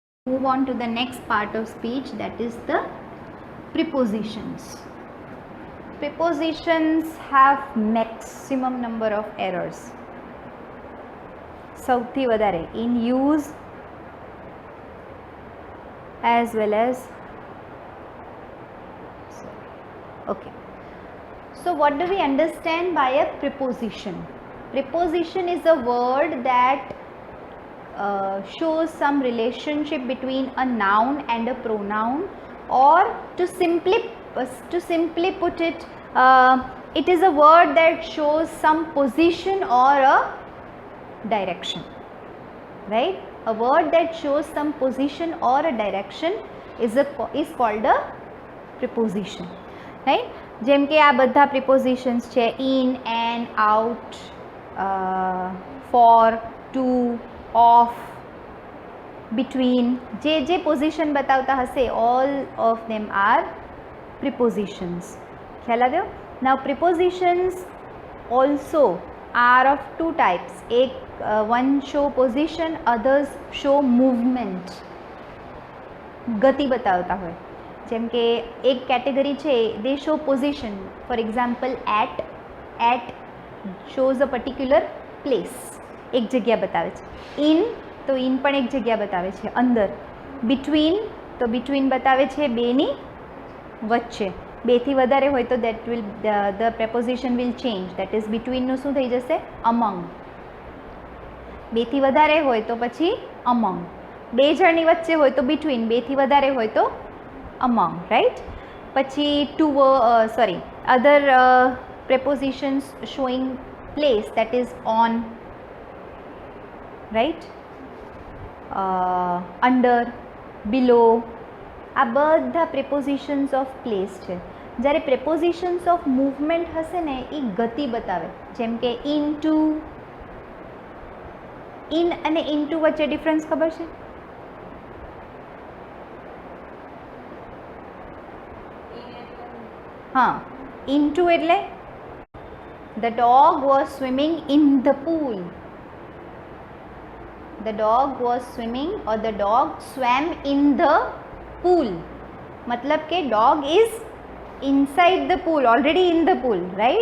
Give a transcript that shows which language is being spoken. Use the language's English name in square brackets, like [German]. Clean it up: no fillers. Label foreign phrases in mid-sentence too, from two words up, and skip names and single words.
[English] Move on to the next part of speech, that is the prepositions. Prepositions have maximum number of errors. [Gujarati] સૌથી વધારે [English] in use as well as okay. So what do we understand by a preposition? Preposition is a word that shows some relationship between a noun and a pronoun, or to simply put it, it is a word that shows some position or a direction, right? A word that shows some position or a direction is called a preposition, right? [Gujarati] જેમ કે આ બધા prepositions છે [English] in and out, for, to, of, between, [Gujarati] જે પોઝિશન બતાવતા હશે, [English] all of them are prepositions. [Gujarati] ખ્યાલ આવ્યો? [English] Now prepositions also are of two types. one show position, others show movement. [Gujarati] ગતિ બતાવતા હોય. જેમ કે એક કેટેગરી છે, [English] they show position. For example, at shows a particular place. [Gujarati] એક જગ્યા બતાવે છે. in તો in પણ એક જગ્યા બતાવે છે, અંદર. between તો between બતાવે છે બેની વચ્ચે. બેથી વધારે હોય તો [English] that will the preposition will change, that is between [Gujarati] નું શું થઈ જશે? among. બેથી વધારે હોય તો પછી among. બે જણની વચ્ચે હોય તો between, બેથી વધારે હોય તો among, right? [English] પછી to other prepositions showing place, that is on, right? under, below, [Gujarati] આ બધા [English] prepositions of place [Gujarati] છે. જ્યારે [English] prepositions of movement [Gujarati] હશે ને, એ ગતિ બતાવે. જેમ કે into, in અને into વચ્ચે ડિફરન્સ ખબર છે? [English] હા, into એટલે the dog was swimming in the pool. The dog was swimming, or the dog swam in the pool. [Hindi] मतलब के [English] dog is inside the pool, already in the pool, right?